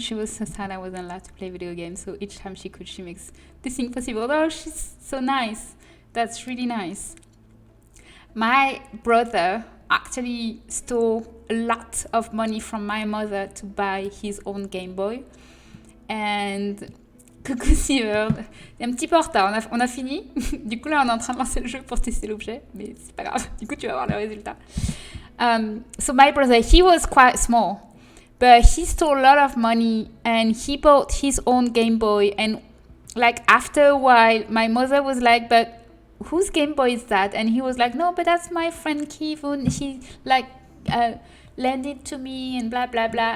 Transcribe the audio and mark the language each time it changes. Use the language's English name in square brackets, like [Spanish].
[English] She was so sad I wasn't allowed to play video games, so each time she could, she makes this thing possible. Oh, she's so nice. That's really nice. My brother actually stole a lot of money from my mother to buy his own Game Boy. [French] And coucou Syboulette. Un petit peu en retard, on a fini. Du coup, là, on est en train de lancer le jeu pour tester l'objet, mais c'est pas grave. Du coup, tu vas voir le résultat. [English] So my brother, he was quite small, but he stole a lot of money and he bought his own Game Boy. And like after a while, my mother was like, but whose Game Boy is that? And he was like, no, but that's my friend Kivun. He like lent it to me and blah, blah, blah.